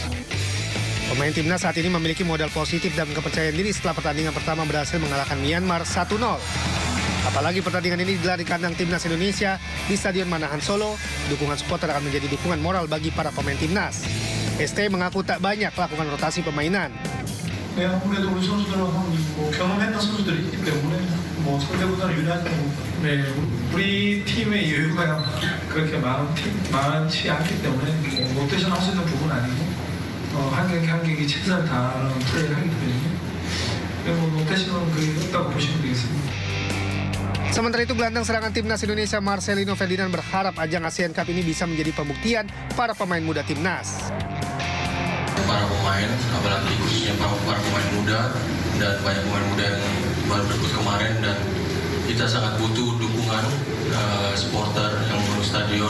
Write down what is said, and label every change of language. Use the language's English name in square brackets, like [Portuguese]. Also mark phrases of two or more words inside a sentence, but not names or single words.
[Indonesian] Pemain Timnas saat ini memiliki modal positif dan kepercayaan diri setelah pertandingan pertama berhasil mengalahkan Myanmar 1-0. Apalagi pertandingan ini digelar di kandang Timnas Indonesia di Stadion Manahan Solo, dukungan supporter akan menjadi dukungan moral bagi para pemain Timnas. STY mengaku tak banyak melakukan rotasi permainan. [Korean] 네, 아무래도 우리 선수들은 경험했던 선수들이 있기 때문에 상대보다는 유리하다고. 네, 우리 팀의 여유가 그렇게 많지 않기 때문에 로테이션 할 수 있는 부분은 아니고 한 경기 최선을 다하는 플레이를 하기 때문에 로테이션은 그게 없다고 보시면 되겠습니다. [Indonesian] Sementara itu, gelandang serangan Timnas Indonesia Marcelino Ferdinand berharap ajang ASEAN Cup ini bisa menjadi pembuktian para pemain muda Timnas. Para pemain, apalagi khususnya para pemain muda dan banyak pemain muda yang baru debut kemarin, dan kita sangat butuh dukungan supporter yang memenuhi stadion.